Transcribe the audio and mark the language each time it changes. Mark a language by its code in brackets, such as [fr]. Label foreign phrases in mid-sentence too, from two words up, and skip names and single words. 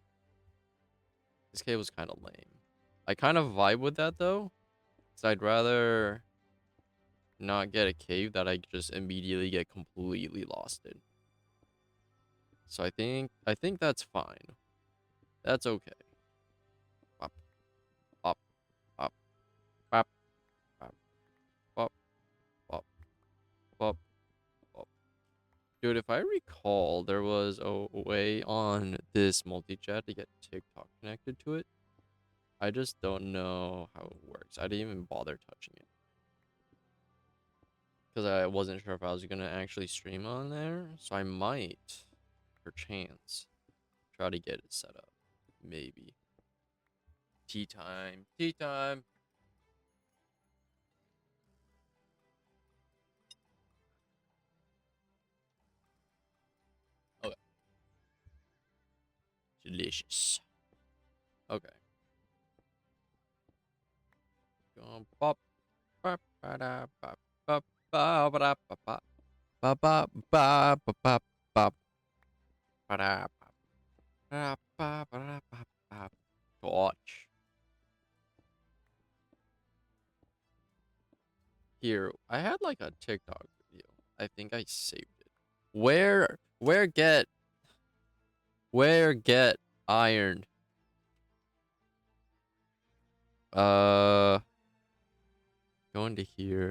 [en] This cave was kind of lame. I kind of vibe with that though. So I'd rather not get a cave that I just immediately get completely lost in. So I think that's fine. That's okay. Pop, pop, pop, pop, pop, pop, pop, pop, pop. Dude, if I recall, there was a way on this multi-chat to get TikTok connected to it. I just don't know how it works. I didn't even bother touching it. Because I wasn't sure if I was going to actually stream on there. So I might, per chance, try to get it set up. Maybe. Tea time. Tea time. Okay. Delicious. Okay. Pop. Pop. Pop. Pop. Ba ba ba ba ba ba ba ba ba ba ba ba ba ba ba. Torch. Here, I had like a TikTok video. I think I saved it. Where get iron? Uh, go into here.